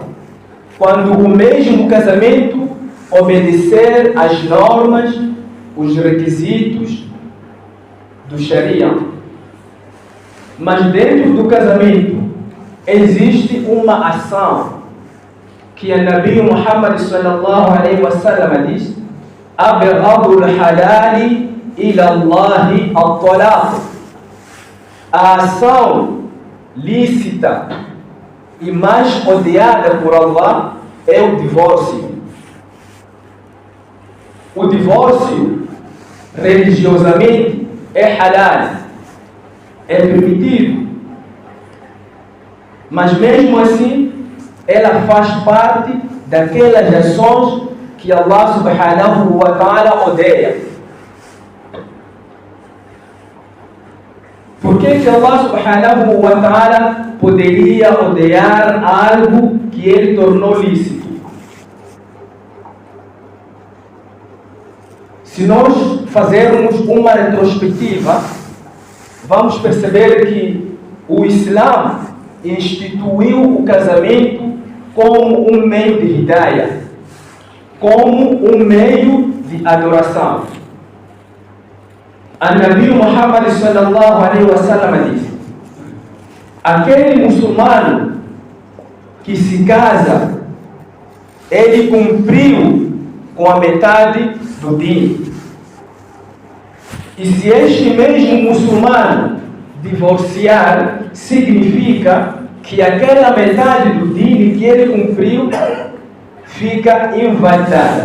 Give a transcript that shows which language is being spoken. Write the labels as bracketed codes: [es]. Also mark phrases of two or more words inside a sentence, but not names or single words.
[pt] Quando o mesmo casamento obedecer às normas, os requisitos do Sharia. Mas dentro do casamento existe uma ação que a Nabi Muhammad [ar] صلى الله عليه وسلم [pt] diz: [ar] "أبغض الحلال إلى الله الطلاق". [pt] A ação lícita e mais odiada por Allah é o divórcio. O divórcio, religiosamente, é halal, é permitido, mas mesmo assim ela faz parte daquelas ações que Allah [ar] سبحانه وتعالى [pt] odeia. Por que Allah [ar] سبحانه وتعالى [pt] poderia odiar algo que ele tornou lícito? Se nós fazermos uma retrospectiva, vamos perceber que o Islã instituiu o casamento como um meio de hidayah, como um meio de adoração. A Nabi Muhammad [ar] صلى الله عليه وسلم [pt] diz: aquele muçulmano que se casa, ele cumpriu com a metade do din. E se este mesmo muçulmano divorciar, significa que aquela metade do din que ele cumpriu fica invalidada.